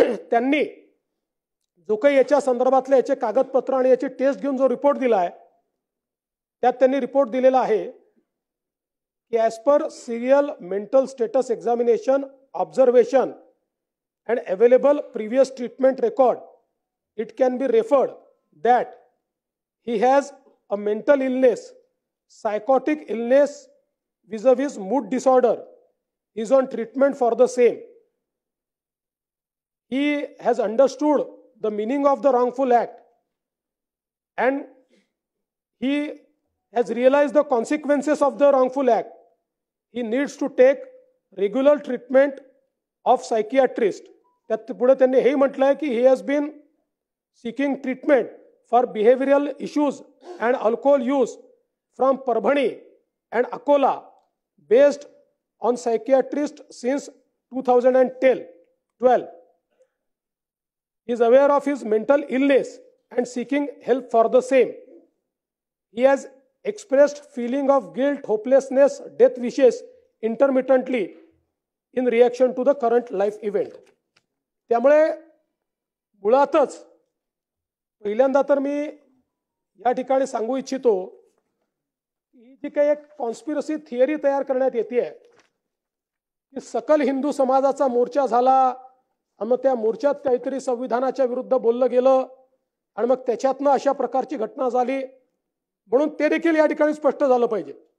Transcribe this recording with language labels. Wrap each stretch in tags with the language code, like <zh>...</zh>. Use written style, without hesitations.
<mr>त्यांनी जो काही याच्या संदर्भातले याचे कागदपत्र आणि याची टेस्ट घेऊन जो रिपोर्ट दिला आहे त्यात त्यांनी रिपोर्ट दिलेला आहे की</mr> <en>As per serial mental status examination observation and available previous treatment record it can be referred that he has a mental illness, psychotic illness vis-a-vis mood disorder, is on treatment for the same. He has understood the meaning of the wrongful act and he has realized the consequences of the wrongful act. He needs to take regular treatment of psychiatrist.</en> <mr>त्यात पुढे त्यांनी हे म्हटलंय की</mr> <en>he has been seeking treatment for behavioral issues and alcohol use from Parbhani and Akola based on psychiatrist since 2012. He is aware of his mental illness and seeking help for the same. He has expressed feeling of guilt, hopelessness, death wishes intermittently in reaction to the current life event.</en> <mr>त्यामुळे मुळातच पहिल्यांदा तर मी या ठिकाणी सांगू इच्छितो ही जी काही एक कॉन्स्पिरसी थिअरी तयार करण्यात येते की सकल हिंदू समाजाचा मोर्चा झाला आणि मग त्या मोर्चात काहीतरी संविधानाच्या विरुद्ध बोललं गेलं आणि मग त्याच्यातनं अशा प्रकारची घटना झाली म्हणून ते देखील या ठिकाणी स्पष्ट झालं पाहिजे.</mr>